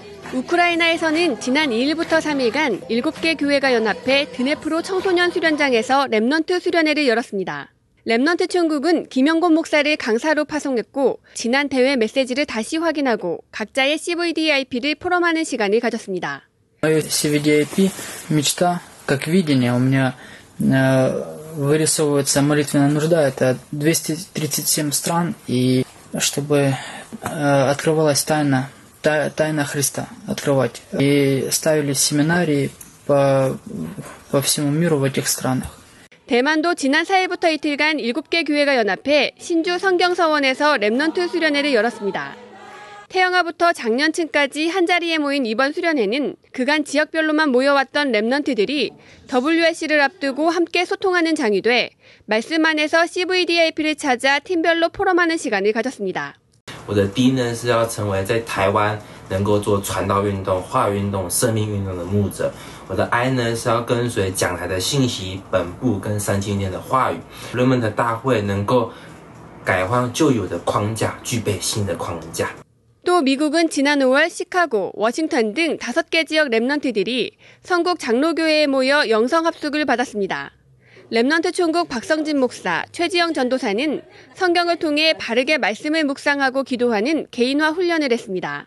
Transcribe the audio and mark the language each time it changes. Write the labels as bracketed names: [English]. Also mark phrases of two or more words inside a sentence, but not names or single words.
[Korean] 우크라이나에서는 지난 2일부터 3일간 7개 교회가 연합해 드네프로 청소년 수련장에서 렘넌트 수련회를 열었습니다. 렘넌트 총국은 김영곤 목사를 강사로 파송했고 지난 대회 메시지를 다시 확인하고 각자의 CVDIP를 포럼하는 시간을 가졌습니다. [Russian] CVDIP мечта, как видение. У меня вырисовывается молитвенная нужда. Это 237 стран, и чтобы открывалась тайна Христа, открывать. И ставились семинарии по всему миру в этих странах. [Korean] 대만도 지난 4일부터 이틀간 7개 교회가 연합해 신주 성경서원에서 렘넌트 수련회를 열었습니다. 태영아부터 장년층까지 한자리에 모인 이번 수련회는 그간 지역별로만 모여왔던 렘넌트들이 WSC를 앞두고 함께 소통하는 장이 돼 말씀 안에서 CVDIP를 찾아 팀별로 포럼하는 시간을 가졌습니다. [Chinese] 我的第一呢是要成为在台湾能够做传道运动、话语运动、生命运动的牧者。我的 I 呢是要跟随讲台的信息、本部跟3千年的话语。人们的大会能够改换旧有的框架，具备新的框架。 [Korean] 또 미국은 지난 5월 시카고, 워싱턴 등 5개 지역 렘넌트들이 성국 장로교회에 모여 영성합숙을 받았습니다. 렘넌트 총국 박성진 목사, 최지영 전도사는 성경을 통해 바르게 말씀을 묵상하고 기도하는 개인화 훈련을 했습니다.